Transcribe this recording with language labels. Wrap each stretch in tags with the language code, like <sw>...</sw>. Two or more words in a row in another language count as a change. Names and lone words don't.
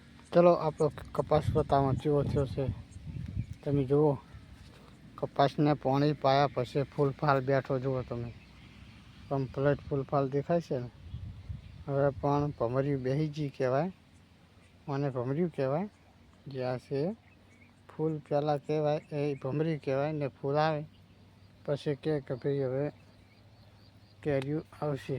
<hi>चलो आप कपास बताओ</hi> <gu>કેવો થયો છે। તમે જુઓ કપાસ ને પાણી પાયા પછી ફૂલફાલ બૈઠો જુઓ તમે કમ્પ્લીટ ફૂલફાલ દેખાય છે ને। હવે પણ ભમરિયું બેહી જી કહેવાય આને ભમરિયું કહેવાય। જે આ છે ફૂલ પહેલા કહેવાય એ ભમરિયું કહેવાય ને ફૂલ આવે પછી કે ભાઈ હવે કેરિયું આવશે।</gu>